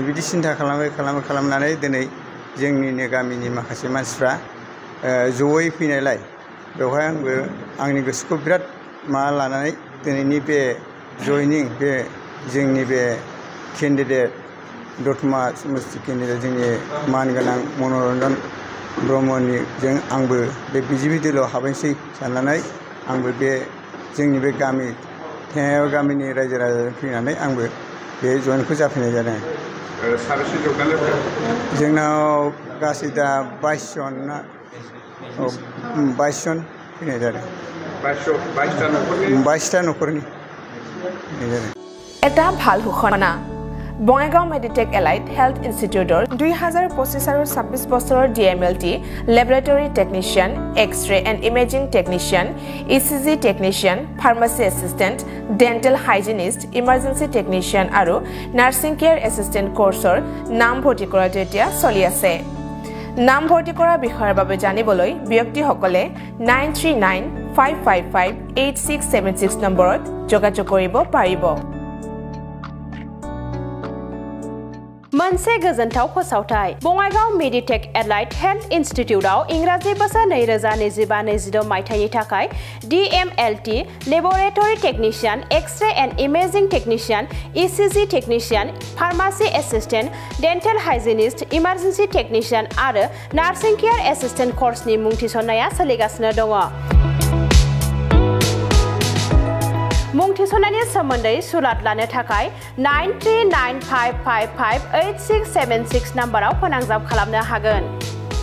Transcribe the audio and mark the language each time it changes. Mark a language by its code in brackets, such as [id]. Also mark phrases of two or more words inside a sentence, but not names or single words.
[brx] बिदि सिन्था खालामनानै दिनै जोंनिनो गामिनि माखासे मानसिफ्रा जयै फैनायलाय बेवहाय आंबो आंनि गोसोखौ बिराद माबा लानानै दिनैनि बे जयनिं बे जोंनि बे केन्डिडेट दतमा समस्ति केन्डिडेट जोंनि मानगोनां मनरन्जन ब्रह्मनिजों आंबो बे BJP दलाव हाबैसै साननानै आंबो बे जोंनि बे गामि थेङायाव गामिनि रायजो राजाजों फैनानै आंबो बे जइनखौ जाफैनाय जादों साबेसे जौगानाय जोंनाव गासै दा 22 जन ना 22 जन फैनाय जादों 22টা न'खरनि फैनाय जादों [as] এটা ভাল ঘোষণা বঙাইগাঁও মেডিটেক এলাইট হেলথ ইনষ্টিটিউটৰ 2025 আৰু 26 বছৰৰ [en] DMLT laboratory technician x-ray and imaging technician ECG technician pharmacy assistant dental hygienist emergency technician [as] আৰু [en] nursing care assistant [as] কোৰ্ছৰ নাম ভৰ্তি কৰাটো এতিয়া চলি আছে নাম ভৰ্তি কৰাৰ বিষয়ৰ বাবে জানিবলৈ ব্যক্তিসকলে 9395558676 নম্বৰত যোগাযোগ কৰিব পাৰিব [brx] मोनसे गोजोनथाव फोसावथाय बङाइगाव मेडिटेक एलाइट हेल्थ इन्स्टिट्यूटआव इंराजि बोसोर 2025-26 मायथाइनि थाखाय [en] DMLT laboratory technician x-ray and imaging technician ECG technician pharmacy assistant dental hygienist emergency technician [brx] आरो [en] nursing care assistant [brx] कोर्सनि मुं थिसननाया सोलिगासिनो दङ मुं थिसननायनि सोमोन्दै सुलाद लानो थाखाय 9395558676 नम्बराव फोनांजाब खालामनो हागोन